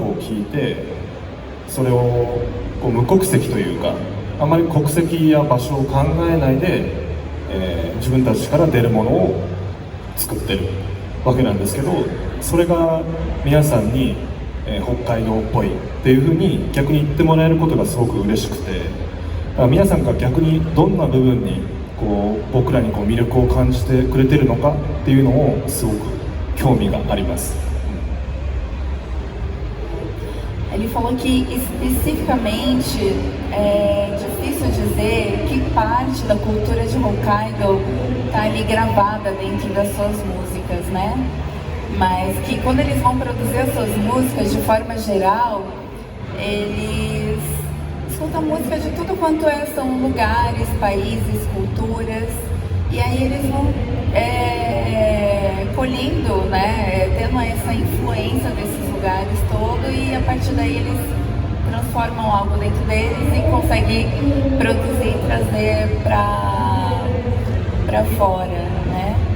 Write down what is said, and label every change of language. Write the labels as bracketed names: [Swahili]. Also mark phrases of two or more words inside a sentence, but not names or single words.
[Japanese] を聴いてそれをこう無国籍というかあまり国籍や場所を考えないで、自分たちから出るものを作ってるわけなんですけど、それが皆さんに、北海道っぽいっていうふうに逆に言ってもらえることがすごく嬉しくて、だから皆さんが逆にどんな部分にこう僕らにこう魅力を感じてくれてるのかっていうのをすごく興味があります。 [Portuguese] Ele falou que especificamente é difícil dizer que parte da cultura de Hokkaido está ali gravada dentro das suas músicas, né? Mas que quando eles vão produzir as suas músicas de forma geral, eles escutam música de tudo quanto são lugares, países, culturas, e aí eles vão colhendo, né, tendo essa influência desses lugares todos, e a partir daí eles transformam algo dentro deles e conseguem produzir e trazer para fora, né?